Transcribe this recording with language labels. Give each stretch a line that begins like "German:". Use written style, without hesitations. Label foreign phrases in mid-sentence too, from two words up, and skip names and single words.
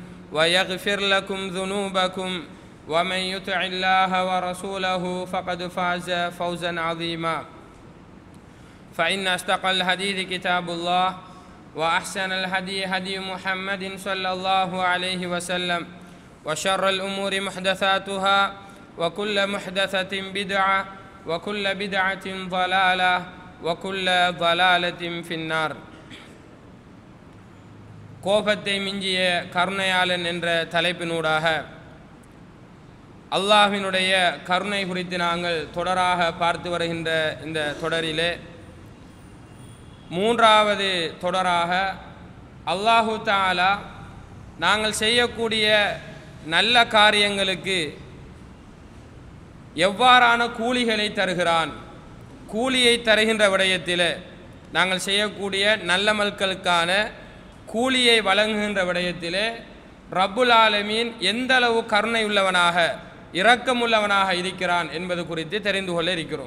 Arabic: ويغفر لكم ذنوبكم ومن يطع الله ورسوله فقد فاز فوزا عظيما فإن أصدق الحديث كتاب الله وأحسن الهدي هدي محمد صلى الله عليه وسلم وشر الأمور محدثاتها وكل محدثة بدعة وكل بدعة ضلالة وكل ضلالة في النار.
Tamil: கோபத்தை மிஞ்சிய கருணையாளன் என்ற தலைப்பினூடாக அல்லாஹ்வினுடைய கருணை குறித்து நாங்கள் தொடராக பார்த்து வருகின்ற இந்த தொடரிலே மூன்றாவது தொடராக
Arabic: الله تعالى
Tamil: நாங்கள் செய்யக்கூடிய நல்ல காரியங்களுக்கு எவ்வாறான கூலிகளை தருகிறான், கூலியை தருகின்ற விடயத்தில் நாங்கள் செய்யக்கூடிய நல்லமல்களுக்கான கூலியை வழங்குகின்ற விடயத்தில்
Arabic: رب العالمين
Tamil: எந்தளவு கருணை உள்ளவனாக இரக்கமுள்ளவனாக இருக்கிறான் என்பது குறித்து தெரிந்து கொள்ள இருக்கிறோம்.